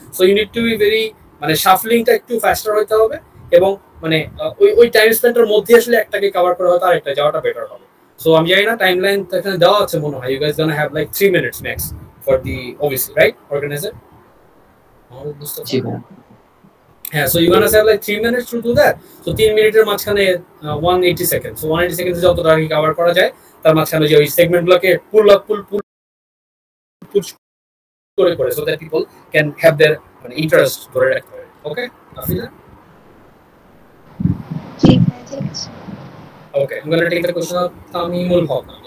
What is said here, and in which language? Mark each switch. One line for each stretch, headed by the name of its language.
English: so you need to be very,
Bangla: মানে শাফলিংটা একটু ফাস্টার হতে হবে এবং মানে ওই টাইম স্পেন্ডের মধ্যে আসলে একটাকে কভার করা হয়তো আরেকটা যাওয়াটা বেটার হবে। সো আমি জানি না টাইমলাইন এখানে দেওয়া আছে মনে হয়,
English: You guys gonna have like 3 minutes max for the OVC, right? Organizer? Yeah, so you're gonna have like 3 minutes to do that.
Bangla: So 3 মিনিটের মাঝখানে 180 seconds. So 180 seconds যতটা আগে কভার করা যায় তার মাঝখানে যে ওই সেগমেন্টগুলোকে পুল করে
English: so that people can have their interest
Bangla: ধরে রাখতে পারে। ওকে আফিনা? ঠিক আছে।
English: Okay, I'm going to take the question of Tamimul Haq.